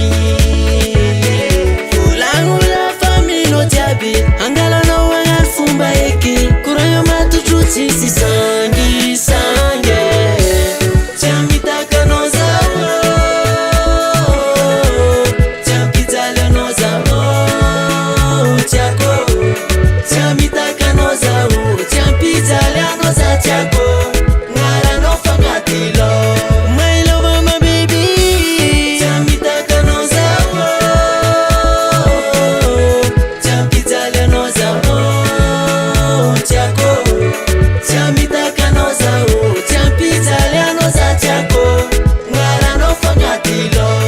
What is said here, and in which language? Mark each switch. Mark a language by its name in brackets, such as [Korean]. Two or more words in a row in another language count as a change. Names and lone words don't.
[Malagasy] volagno lafamino jiaby angalanao agnano fomba eky koragna matotro tsisy sangisange tiamitakanao zaho tiampijalanao zaho tiako tiamitakanao zaho tiampijalanao za tiako ngalanao fagnatilo [English] my love my baby [Malagasy] tiamitakanao zaho tiampijalanao zaho tiako tiamitakanao zaho tiampijalanao za tiako ngalanao fagnatilo